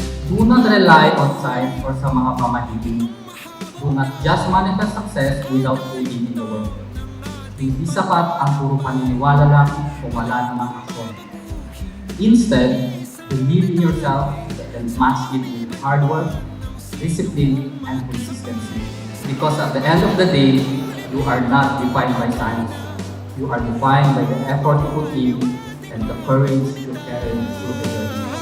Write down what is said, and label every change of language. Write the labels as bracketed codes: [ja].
[en] Do not rely on signs or [tl] sa mga pamahiling. [en] Do not just manifest success without putting in the work. [tl] Hindi sapat ang puro paniniwala lang kung wala namang aksyon. [en] Instead, believe in yourself and match it with hard work, discipline, and consistency. Because at the end of the day, you are not defined by signs. You are defined by the effort you put in and the courage you carry through the journey.